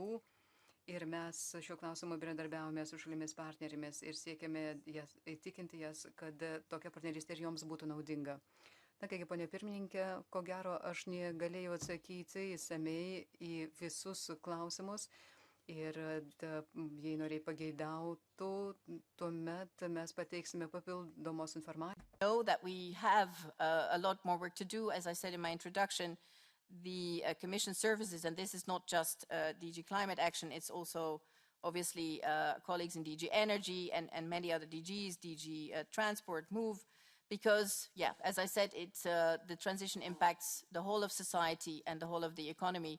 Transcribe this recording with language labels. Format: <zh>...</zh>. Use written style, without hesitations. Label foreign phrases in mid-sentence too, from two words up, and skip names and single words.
<lt>Ir mes šiuo klausimu bendradarbiavome su šalimis partnerėmis ir siekiame įtikinti jas, kad tokia partnerystė ir joms būtų naudinga. Na, kągi, ponė pirmininkė, ko gero aš negalėjau atsakyti įsamei į visus klausimus. Ir jei noriai pageidautų, tuomet mes pateiksime papildomos informacijos.</lt> <en>Know that we have a lot more work to do. As I said in my introduction, the Commission services, and this is not just DG Climate Action, it's also obviously colleagues in DG Energy and many other DGs, DG Transport, Move, because, yeah, as I said, the transition impacts the whole of society and the whole of the economy.</en>